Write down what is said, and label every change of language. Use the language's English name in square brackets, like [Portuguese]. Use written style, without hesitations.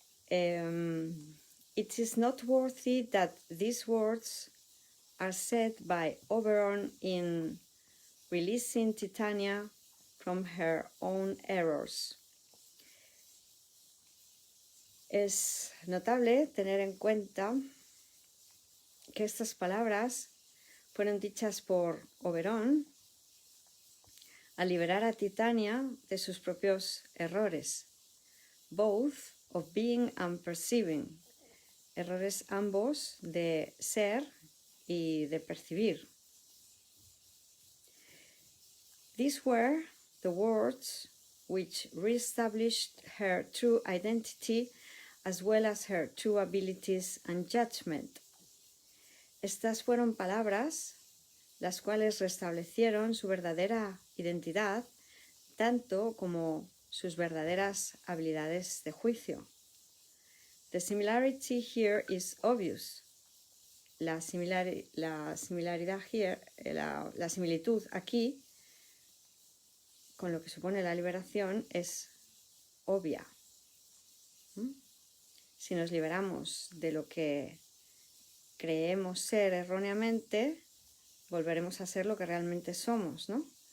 [English] It is noteworthy that these words are said by Oberon in releasing Titania from her own errors. [Spanish] Es notable tener en cuenta que estas palabras fueron dichas por Oberon al liberar a Titania de sus propios errores, [English] both of being and perceiving, [Spanish] errores ambos de ser y de percibir. [English] These were the words which re-established her true identity as well as her true abilities and judgment. [Spanish] Estas fueron palabras las cuales restablecieron su verdadera identidad, tanto como sus verdaderas habilidades de juicio. [English] The similarity here is obvious. [Spanish] La similaridad [English] here, [Spanish] la similitud aquí, con lo que supone la liberación, es obvia. Si nos liberamos de lo que creemos ser erróneamente, volveremos a ser lo que realmente somos, ¿no?